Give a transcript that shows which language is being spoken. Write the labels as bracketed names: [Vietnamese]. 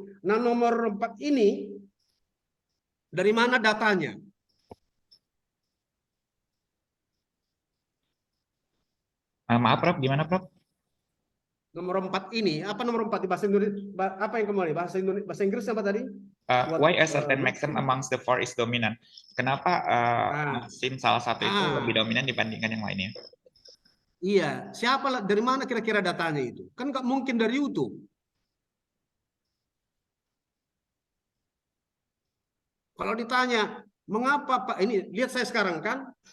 [Indonesian] Nah, nomor 4 ini dari mana datanya? Maaf, Prof. Gimana, Prof? Nomor 4 ini, apa nomor 4 di bahasa Indonesia? Apa yang kembali? Bahasa Inggris apa tadi? [English] Why a certain maxim amongst the four is dominant? [Indonesian] Kenapa maxim salah satu itu lebih dominan dibandingkan yang lainnya? Iya, dari mana kira-kira datanya itu? Kan nggak mungkin dari YouTube. Kalau ditanya, mengapa Pak? Ini lihat saya sekarang kan?